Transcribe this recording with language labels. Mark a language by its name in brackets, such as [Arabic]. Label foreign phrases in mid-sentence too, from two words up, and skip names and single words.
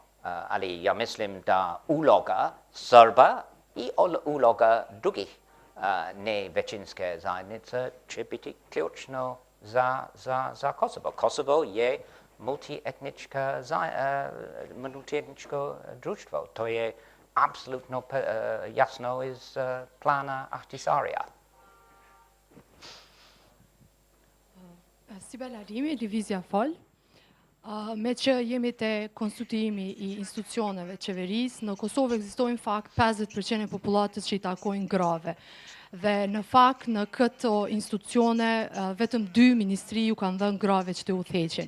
[Serbian] Ali ja mislim da uloga Srba i uloga drugih nevećinske zajednice će biti ključno za Kosovo. Kosovo je multietničko društvo. To je apsolutno jasno iz plana Ahtisarija. [Albanian] Sibel Arimi, divizja Fol. Me që jemi te konsultimi i institucioneve qeverisë, në Kosovë ekzistojnë fakt 50% e popullatës që i takojnë grave. Dhe në fakt në këto institucione vetëm 2 ministri ju kanë dhënë grave që të udhëheqin.